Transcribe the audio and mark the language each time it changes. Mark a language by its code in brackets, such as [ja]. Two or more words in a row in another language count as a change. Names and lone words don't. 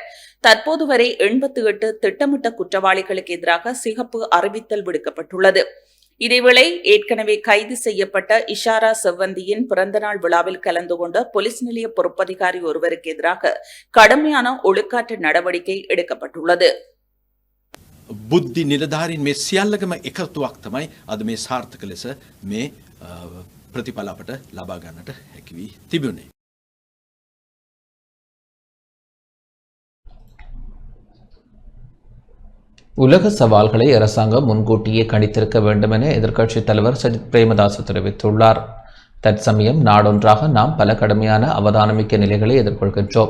[ta] தற்போது வரை 88 திட்டமிட்ட குற்றவாளிகளுக்கு எதிராக சிவப்பு அறிவித்தல் விடுக்கப்பட்டுள்ளது. இதேவேளை ஏற்கனவே கைது செய்யப்பட்ட இஷாரா செவ்வந்தியின் பிறந்தநாள் விழாவில் கலந்து கொண்ட போலீஸ் நிலைய பொறுப்பதிகாரி ஒருவருக்கு எதிராக கடுமையான ஒழுக்காற்று நடவடிக்கை எடுக்கப்பட்டுள்ளது. [si] බුද්ධි නිලධාරීන් මේ සියල්ලකම එකතුවක් තමයි අද මේ සාර්ථක ලෙස මේ ප්‍රතිඵල අපට ලබා ගන්නට හැකි වී තිබුණේ. [ta] உலக சவால்களை அரசாங்கம் முன்கூட்டியே கணித்திருக்க வேண்டும் என எதிர்க்கட்சித் தலைவர் சஜித் பிரேமதாச தெரிவித்துள்ளார். தற்சமயம் நாடொன்றாக நாம் பல கடுமையான அவதானமிக்க நிலைகளை எதிர்கொள்கின்றோம்.